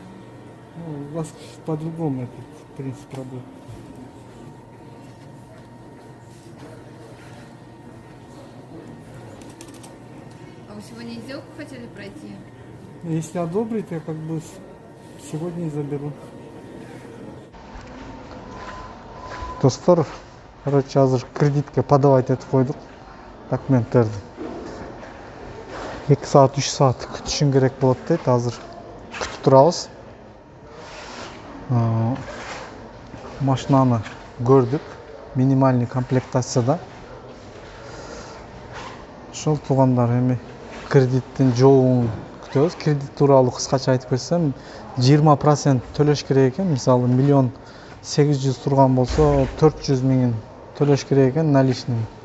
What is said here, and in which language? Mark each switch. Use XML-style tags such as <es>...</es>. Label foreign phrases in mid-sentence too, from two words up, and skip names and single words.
<ru>Ну, у вас по-другому этот принцип работы. А вы сегодня и сделку хотели пройти? Если одобрит, я как бы сегодня и заберу.</ru> <kk>Достар, короче, азыр кредитке подавать етіп қойдық документтерді. 2 саат, 3 саат күтішін керек болады дейді, азыр күтіп тұрамыз. Машинаны көрдік, минимальный комплектацияда.</kk> <ky>Шол туғандар эми кредиттин жообун күтөбүз. Кредит тууралуу кыскача айтып берсем, 20% төлөш керек экен. Мисалы 1 800 000 турган болсо, 400 000 төлөш керек экен наличный.</ky>